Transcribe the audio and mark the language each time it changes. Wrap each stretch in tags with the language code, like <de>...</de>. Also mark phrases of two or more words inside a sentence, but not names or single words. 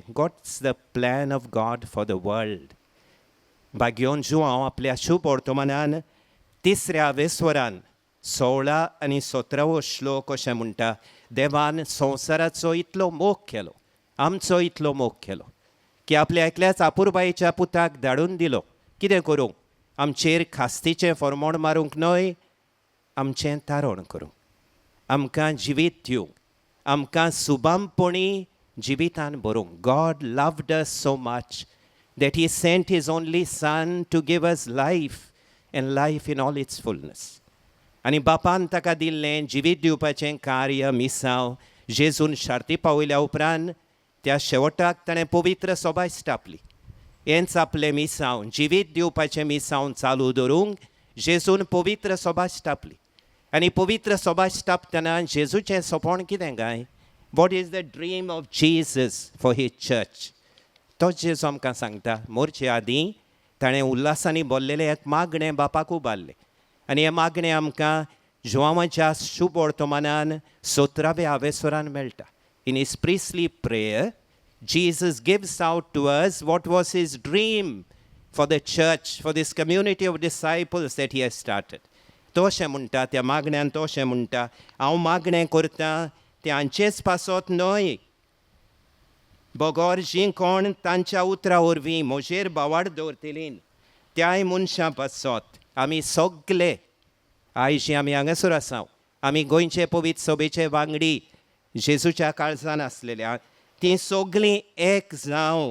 <en>God's the plan of God for the world.</en> <kok>भाग्योन जुआंव आपल्या शुभ वर्तमानान 3ऱ्या वेस्वरान 16 आनी 17 श्लोक अशें म्हणटा, देवान संवसाराचो इतलो मोग केलो, आमचो इतलो मोग केलो की आपल्या एकल्याच आपुरबायेच्या पुताक धाडून दिलो. कितें करूंक? आमचेर खास्तीचें फर्मोण मारूंक न्हय, आमचें तारण करूंक, आमकां जिवीत दिवंक, आमकां सुबामपणी जिवितान भरूंक.</kok> <en>God loved us so much that he sent his only son to give us life and life in all its fullness.</en> <kok>आनी बापान ताका दिल्लें जिवीत दिवपाचें कार्य मिसांव जेजून शार्ती पावयल्या उपरांत त्या शेवटाक ताणें पवित्र सोबाय स्थापली. हेंच आपलें मिसांव, जिवीत दिवपाचें मिसांव चालू दवरूंक जेजून पवित्र सोबाय स्थापली. आनी पवित्र सोबाय स्थापतना जेजूचें सोपण कितें काय?</kok> <en>What is the dream of Jesus for his church?</en> <kok>तोच जेजू आमकां सांगता. मोरचे आदीं ताणें उल्हासांनी भरलेलें एक मागणें बापाक उबारलें आनी हें मागणें आमकां जुआंवाच्या शुभ वर्तमानान 17व्या आवेसरान मेळटा.</kok> <en>in his priestly prayer Jesus gives out to us what was his dream for the church, for this community of disciples that he has started.</en> <kok>तो अशें म्हणटा, त्या मागण्यान तो अशें म्हणटा, हांव मागणें करतां तें हांचेच पासत न्हय, बोगोर जीं कोण तांच्या उतरा वरवीं म्हजेर बावाड दवरतलीं त्याय मनशां पासत आमी सगळे आयज जीं आमी हांगासर आसा, आमी गोंयचे पवित्र सभेचे वांगडी जेजूच्या काळजान आसलेल्या तीं सगळीं एक जावं.</kok>